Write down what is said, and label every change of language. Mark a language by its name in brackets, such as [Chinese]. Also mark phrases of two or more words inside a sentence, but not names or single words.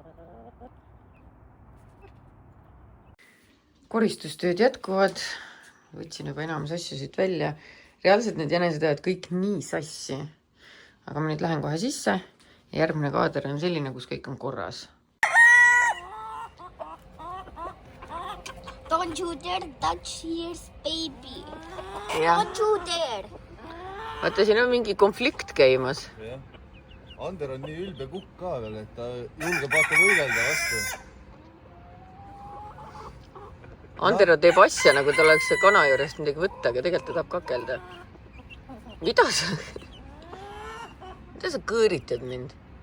[Estonian] Koristustööd jätkuvad. Võtsin juba enamus asju siit välja. Reaalselt need jänesed teevad kõik nii sassi. Aga ma nüüd lähen kohe sisse. Ja järgmine kaader on selline, kus kõik on korras. [English] Don't you dare touch his baby. [Estonian] Ja. [English] Don't you dare. [Estonian] Vaata, siin on mingi konflikt käimas. Ander on nii ülbe kukk ka veel, et ta julgeb vaata võidelda vastu. Andero teeb asja, nagu ta oleks kana juurest midagi võtta, aga tegelikult ta tahab kakelda. Mida sa kõõritad mind?